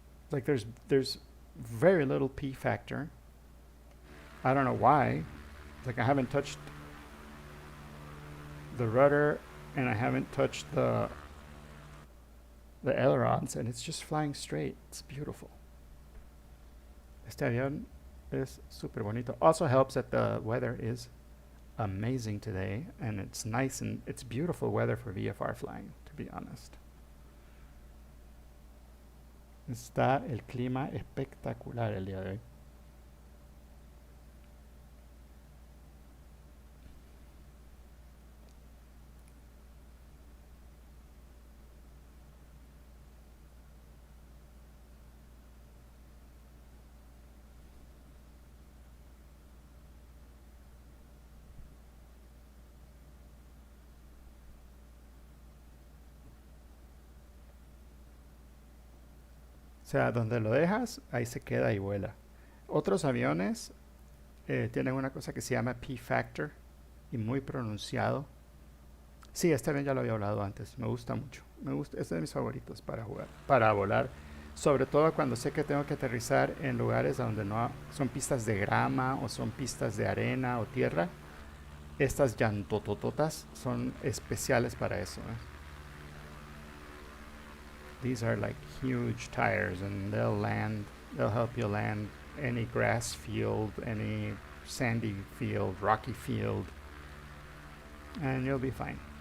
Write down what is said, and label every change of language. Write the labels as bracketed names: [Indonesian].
[English] Like there's very little P factor. I don't know why. Like I haven't touched the rudder and I haven't touched the ailerons, and it's just flying straight. It's beautiful. [Spanish] Este avión es super bonito. [English] Also helps that the weather is amazing today, and it's nice and it's beautiful weather for VFR flying, to be honest. [Spanish] Está el clima espectacular el día de hoy. O sea, donde lo dejas, ahí se queda y vuela. Otros aviones tienen una cosa que se llama P-Factor y muy pronunciado. Sí, este avión ya lo había hablado antes. Me gusta mucho. Me gusta, es de mis favoritos para jugar, para volar. Sobre todo cuando sé que tengo que aterrizar en lugares donde no son pistas de grama o son pistas de arena o tierra. Estas llantotototas son especiales para eso. [English] These are like huge tires, and they'll help you land any grass field, any sandy field, rocky field, and you'll be fine.